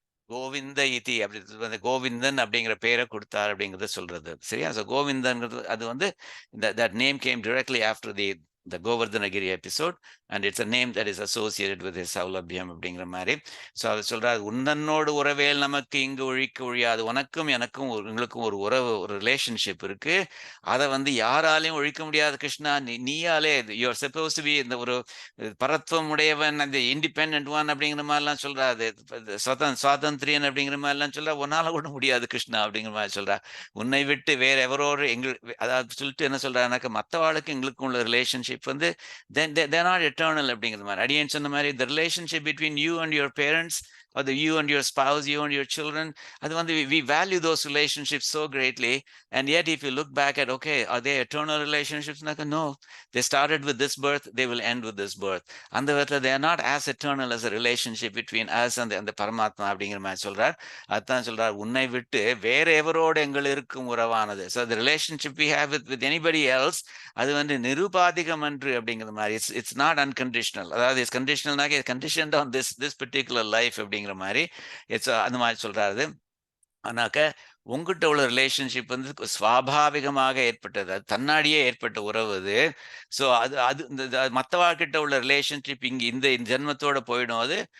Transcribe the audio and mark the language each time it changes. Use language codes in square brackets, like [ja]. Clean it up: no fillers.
[ta] கோவிந்த இதி அப்படி கோவிந்தன் அப்படிங்கிற பேரை கொடுத்தார் அப்படிங்கிறத சொல்றது. சரியா? ஸோ கோவிந்தன்கிறது அது வந்து [en] that name came directly after the the Govardhanagiri episode, and it's a name that is associated with his Saulabhyam [ta] அப்படிங்கிற மாதிரி. ஸோ அதை சொல்றாரு, உன்னன்னோடு உறவேல் நமக்கு இங்கு ஒழிக்க ஒழியாது. உனக்கும் எனக்கும் உங்களுக்கும் ஒரு உறவு, ஒரு ரிலேஷன்ஷிப் இருக்கு. அதை வந்து யாராலையும் ஒழிக்க முடியாது Krishna. நீயாலே [en] you are supposed to be [ta] இந்த ஒரு பரத்வம் உடையவன், அந்த இண்டிபெண்ட் ஒன் அப்படிங்கிற மாதிரிலாம் சொல்றாரு. சுவாதந்திரியன் அப்படிங்கிற மாதிரிலாம் சொல்றா. உன்னால கூட முடியாது கிருஷ்ணா அப்படிங்கிற மாதிரி சொல்றா. உன்னை விட்டு வேற எவரோடு அதாவது சொல்லிட்டு என்ன சொல்றாருனாக்க, மற்றவாளுக்கு எங்களுக்கும் உள்ள ரிலேஷன்ஷிப் வந்து [en] they're not eternal [ta] அப்படிங்கிறது மாதிரி. [en] அடியேன் சொன்ன மாதிரி, the relationship between you and your parents, or you and your spouse, you and your children, [ta] அது வந்து [en] we value those relationships so greatly, and yet if you look back at, okay, are they eternal relationships? No, they started with this birth, they will end with this birth. [ta] அந்த விதத்தில் [en] they are not as eternal as a relationship between us and the பரமாத்மா [ta] அப்படிங்கிற மாதிரி சொல்றார். அதுதான் சொல்றார், உன்னை விட்டு வேற எவரோடு எங்கள் இருக்கும் உறவானது. [en] So the relationship we have with anybody else, [ta] அது வந்து நிருபாதிகம் அன்று அப்படிங்கிற மாதிரி. [en] It's not unconditional. அதாவது it's கண்டிஷனல்னாக்க conditioned on this particular life [ta] அப்படிங்கிற மாதிரி. இட்ஸ் அந்த மாதிரி சொல்றாரு. ஆனாக்க உங்ககிட்ட உள்ள ரிலேஷன்ஷிப் வந்து சுவாபாவிகமாக ஏற்பட்டது, அது தன்னாடியே ஏற்பட்ட உறவு அது. ஸோ அது இந்த மற்றவாழ்கிட்ட உள்ள ரிலேஷன்ஷிப் இங்கே இந்த ஜென்மத்தோட போயிடும் அது.